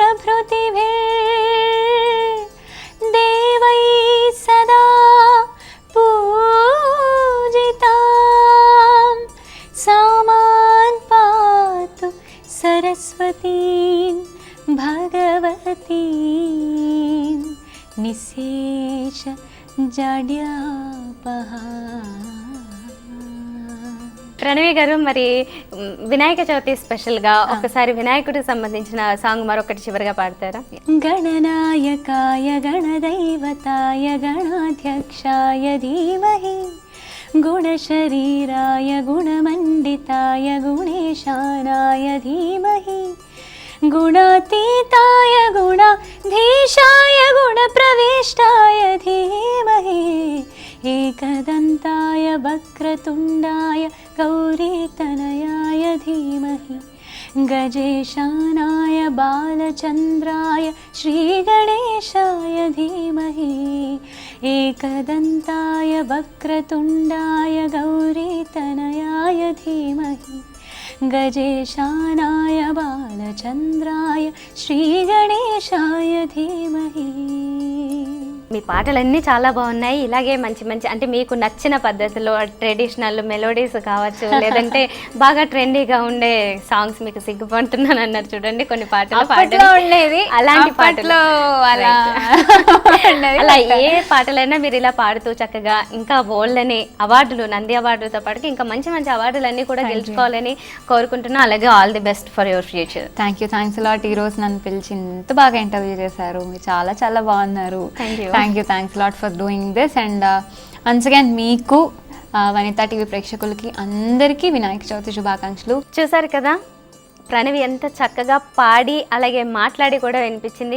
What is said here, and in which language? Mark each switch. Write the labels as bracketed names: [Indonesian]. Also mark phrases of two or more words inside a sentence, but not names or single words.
[Sanskrit] प्रभृतिभिर्देवैः सदा पूजितां सा मां पातु सरस्वतीं भगवतीं निःशेष जाड्यापहा. [Telugu] ప్రణవి గారు, మరి వినాయక చవితి స్పెషల్గా ఒకసారి వినాయకుడికి సంబంధించిన సాంగ్ మరొకటి చివరిగా పాడతారా? [Sanskrit] గణనాయకాయ గణదైవతాయ గణాధ్యక్షాయ ధీమహి గుణశరీరాయ గుణమండితాయ గుణేశానాయ ధీమహి గుణాతీతాయ గుణాధీశాయ గుణప్రవిష్టాయ ధీమహి एकदन्ताय वक्रतुण्डाय गौरीतनयाय धीमहि गजेशानाय बालचन्द्राय श्रीगणेशाय धीमहि एकदन्ताय वक्रतुण्डाय गौरीतनयाय धीमहि गजेशानाय बालचन्द्राय श्रीगणेशाय धीमहि. [Telugu] మీ పాటలన్నీ చాలా బాగున్నాయి. ఇలాగే మంచి మంచి అంటే మీకు నచ్చిన పద్ధతిలో [English] traditional melodies [Telugu] కావచ్చు, లేదంటే బాగా ట్రెండీగా ఉండే సాంగ్స్, మీకు సిగ్గుపడుతున్నాను అన్నారు చూడండి కొన్ని పాటలు ఉండేది అలాంటి పాటలు ఉండేది. అలా ఏ పాటలైనా మీరు ఇలా పాడుతూ చక్కగా ఇంకా బోల్డని అవార్డులు, నంది అవార్డుతో పాటు ఇంకా మంచి మంచి అవార్డులన్నీ కూడా గెలుచుకోవాలని కోరుకుంటున్నా. [English] అలాగే all the best for your future. thanks lot. [Telugu] ఈ రోజు నన్ను పిలిచి ఇంత బాగా ఇంటర్వ్యూ చేశారు. మీరు చాలా చాలా బాగున్నారు. [English] thanks lot for doing this. and once again [Telugu] మీకు వనితా టీవీ ప్రేక్షకులకి అందరికీ వినాయక చవితి శుభాకాంక్షలు. చూసారు కదా ప్రణవి ఎంత చక్కగా పాడి అలాగే మాట్లాడి కూడా వినిపించింది.